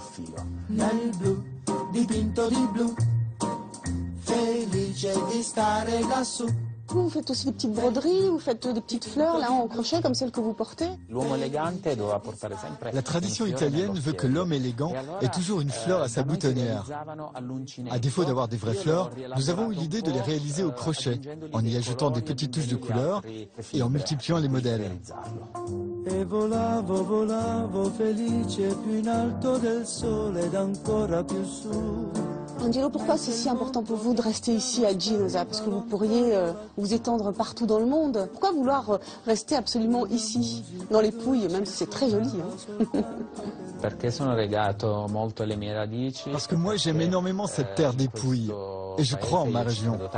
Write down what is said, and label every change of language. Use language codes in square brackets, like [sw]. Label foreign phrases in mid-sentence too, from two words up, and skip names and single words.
[fr] Vous faites aussi des petites broderies, vous faites des petites fleurs là en crochet comme celles que vous portez? La tradition italienne veut que l'homme élégant ait toujours une fleur à sa boutonnière. À défaut d'avoir des vraies fleurs, nous avons eu l'idée de les réaliser au crochet, en y ajoutant des petites touches de couleur et en multipliant les modèles. [it] E volavo, volavo felice più in alto del sole ed ancora più su. [fr] Angelo, pourquoi c'est si important pour vous de rester ici à Ginosa? Parce que vous pourriez vous étendre partout dans le monde. Pourquoi vouloir rester absolument ici, dans les Pouilles, même si c'est très joli hein? Parce que moi j'aime énormément cette terre des Pouilles et je crois en ma région.